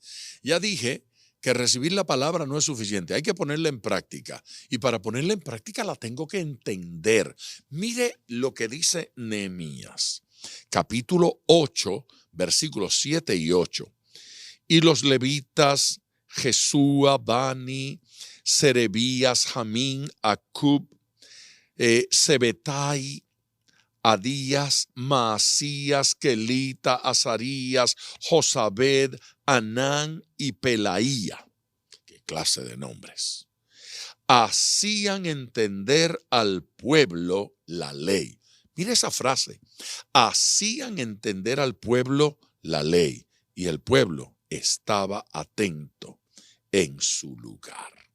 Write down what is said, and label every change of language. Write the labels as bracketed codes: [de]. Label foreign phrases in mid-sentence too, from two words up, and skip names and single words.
[es] Ya dije que recibir la palabra no es suficiente, hay que ponerla en práctica. Y para ponerla en práctica la tengo que entender. Mire lo que dice Nehemías, capítulo 8, versículos 7 y 8. Y los levitas, Jesúa, Bani, Serebías, Jamín, Acub, Sebetai, Adías, Maasías, Kelita, Azarías, Josabed, Anán y Pelaía. ¿Qué clase de nombres? Hacían entender al pueblo la ley. Mire esa frase. Hacían entender al pueblo la ley y el pueblo estaba atento en su lugar.